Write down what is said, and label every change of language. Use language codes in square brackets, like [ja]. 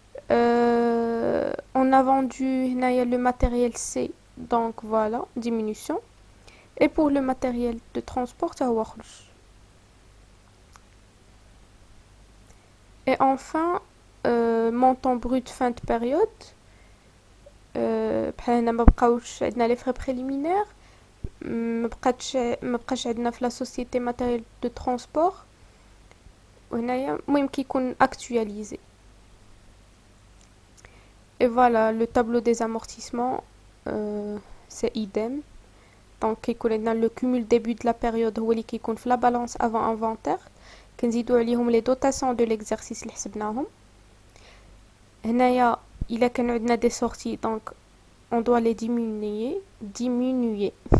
[fr] On a vendu le matériel C, donc voilà, diminution. Et pour le matériel de transport, ça va. Et enfin, montant brut fin de période. [ar] بحال ما بقاوش عندنا لي فري بريليمينير ما بقاش عندنا في لا سوسيتي ماتيريال دو ترونسبور وهنايا المهم كيكون actualisé. [fr] Et voilà, le tableau des amortissements, c'est idem. Donc, [ar] كيكون عندنا [fr] le cumul début de la période [ar] هو اللي كيكون في [fr] la balance avant inventaire. [ar] كنزيدو عليهم [fr] les dotations de l'exercice [ar] اللي حسبناهم. هنايا إلا كان عندنا [fr] des sorties, donc on doit les diminuer.